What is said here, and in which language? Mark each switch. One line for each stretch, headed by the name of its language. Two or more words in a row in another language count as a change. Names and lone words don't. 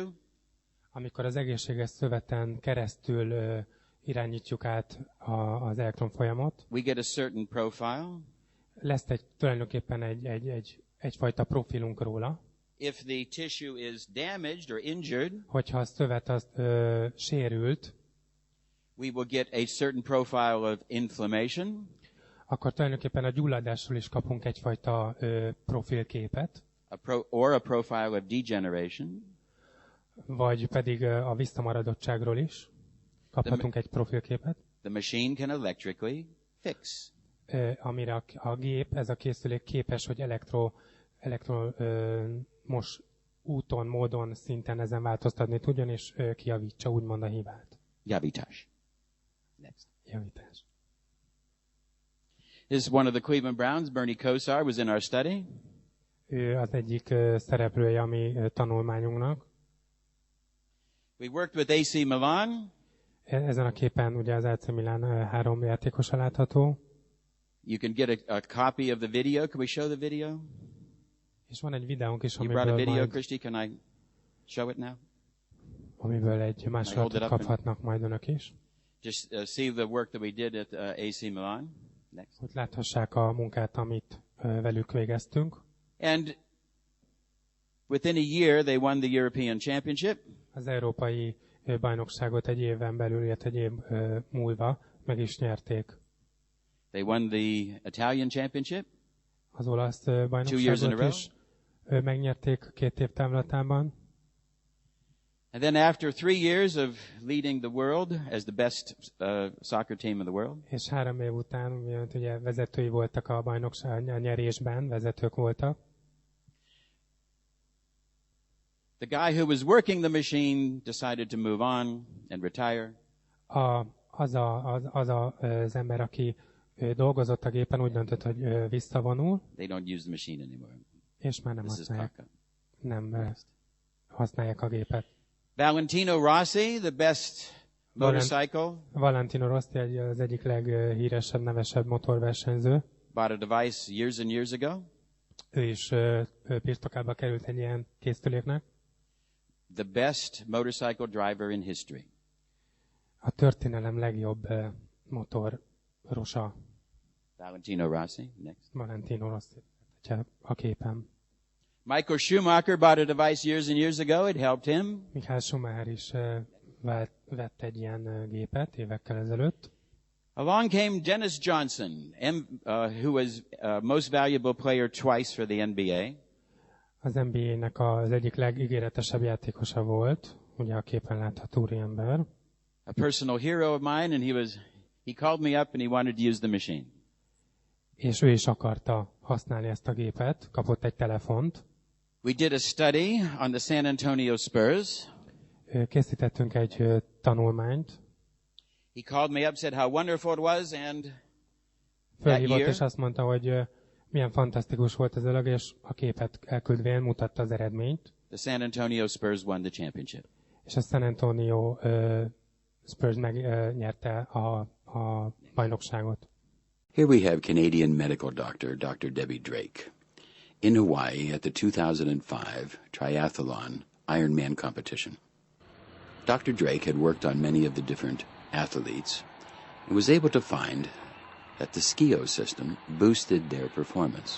Hungarian: amikor az egészséges szöveten keresztül irányítjuk át az elektronfolyamot,
English: we get a certain profile.
Hungarian: Lesz tulajdonképpen egyfajta profilunk róla.
English: If the tissue is damaged or injured,
Hungarian: hogyha a szövet az sérült,
English: we will get a certain profile of inflammation.
Hungarian: Akkor tulajdonképpen a gyulladásról is kapunk egyfajta profilképet.
English: a profile of degeneration.
Hungarian: Vagy pedig a visszamaradottságról is kaphatunk egy profilképet.
English: The machine can electrically fix.
Hungarian: Amire a gép, ez a készülék képes, hogy elektromos úton, módon, szinten ezen változtatni tudjon, és kijavítsa úgymond a hibát. Javítás.
English: Next.
Hungarian: Javítás.
English: This is one of the Cleveland Browns. Bernie Kosar was in our study.
Hungarian: Ő az egyik szereplője a mi tanulmányunknak.
English: We worked with AC Milan.
Hungarian: Ezen a képen ugye az AC Milan 3 játékosa látható.
English: You can get a copy of the video. Can we show the video?
Hungarian: És van egy videónk is,
English: You brought a video, Christy. Can I show it now?
Hungarian: Amiből egy másolatot kaphatnak majd önök is.
English: Just see the work that we did at AC Milan. Next.
Hungarian: Hogy láthassák a munkát, amit velük végeztünk.
English: And within a year, they won the European Championship.
Hungarian: Az európai bajnokságot egy éven belül, illetve egy év múlva meg is nyerték.
English: They won the Italian Championship.
Hungarian: Az olasz bajnokságot is megnyerték 2 év távlatában.
English: And then after 3 years of leading the world as the best soccer team in the world.
Hungarian: És 3 év után ugye vezetői voltak a bajnokság nyerésben, vezetők voltak.
English: The guy who was working the machine decided to move on and retire.
Hungarian: Az ember, aki dolgozott a gépen, úgy döntött, hogy visszavonul.
English: They don't use the machine anymore.
Hungarian: És már nem használják a gépet.
English: Valentino Rossi, the best motorcycle.
Hungarian: Valentino Rossi az egyik leghíresebb, nevesebb motorversenyző.
English: Bought a device years and years ago.
Hungarian: Ő is birtokába került egy ilyen készüléknek.
English: The best motorcycle driver in history.
Hungarian: A történelem legjobb motorosa.
English: Valentino Rossi, next.
Hungarian: Valentino Rossi, a képen.
English: Michael Schumacher bought a device years and years ago. It helped him.
Hungarian: Michael Schumacher is vett egy ilyen gépet évekkel ezelőtt.
English: Along came Dennis Johnson, who was most valuable player twice for the NBA.
Hungarian: Az NBA-nek az egyik legígéretesebb játékosa volt, ugye a képen látható úriember.
English: A personal hero of mine, and he called me up and he wanted to use the machine.
Hungarian: És ő is akarta használni ezt a gépet, kapott egy telefont.
English: We did a study on the San Antonio Spurs.
Hungarian: Készítettünk egy tanulmányt.
English: He called me up, said how wonderful it was, and
Hungarian: fölhívott és azt mondta, hogy milyen fantasztikus volt ez a dolog, és a képet elküldvén mutatta az eredményt.
English: The San Antonio Spurs won the championship.
Hungarian: És a San Antonio Spurs megnyerte a bajnokságot.
English: Here we have Canadian medical doctor, Dr. Debbie Drake. In Hawaii at the 2005 triathlon Ironman competition. Dr. Drake had worked on many of the different athletes and was able to find that the skio system boosted their performance.